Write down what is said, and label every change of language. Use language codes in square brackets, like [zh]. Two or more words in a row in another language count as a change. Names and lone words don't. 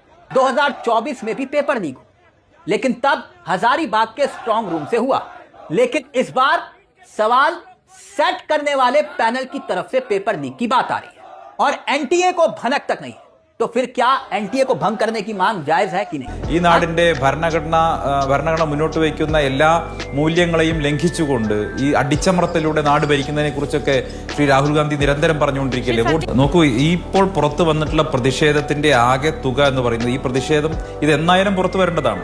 [hi] 2024 में भी [en] paper leak [hi] हो, लेकिन तब हजारीबाग के [en] strong room [hi] से हुआ। लेकिन इस बार सवाल सेट करने वाले पैनल की तरफ से [en] paper leak [hi] की बात आ रही है और एनटीए को भनक तक नहीं है। तो फिर क्या एनटीए को भंग करने की मांग जायज है कि नहीं? [ml] ഈ നാടിന്റെ ഭരണഘടന മുന്നോട്ട് വയ്ക്കുന്ന എല്ലാ മൂല്യങ്ങളെയും ലംഘിച്ചുകൊണ്ട് ഈ അടിച്ചമർത്തലിലൂടെ നാട് ഭരിക്കുന്നതിനെ കുറിച്ചൊക്കെ ശ്രീ രാഹുൽ ഗാന്ധി നിരന്തരം പറഞ്ഞുകൊണ്ടിരിക്കില്ലേ. നോക്കൂ, ഇപ്പോൾ പുറത്തു വന്നിട്ടുള്ള പ്രതിഷേധത്തിന്റെ ആകെ തുക എന്ന് പറയുന്നത്, ഈ പ്രതിഷേധം ഇത് എന്നായാലും പുറത്തു വരേണ്ടതാണ്.